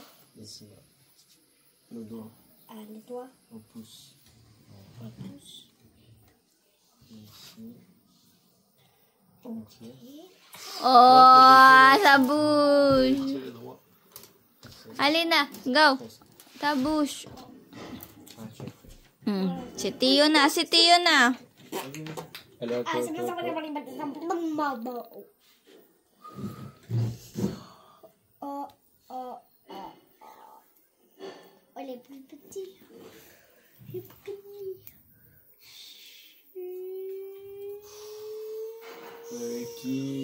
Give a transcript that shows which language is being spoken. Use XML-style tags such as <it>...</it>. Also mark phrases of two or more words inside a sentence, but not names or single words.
<fr>Ici, là. Le doigt. Ah, les doigts. On pousse. On pousse. Ici. Ok. Oh, ça bouge. Tirez droit. Allez na, go. Ça bouge. Ah, tu as fait. Si Tio na, si Tio na. Allez, à Ah, toi, c'est pas ça. Oh, oh, oh, oh. Oh, les plus petits. Les plus petits. Qui...</fr>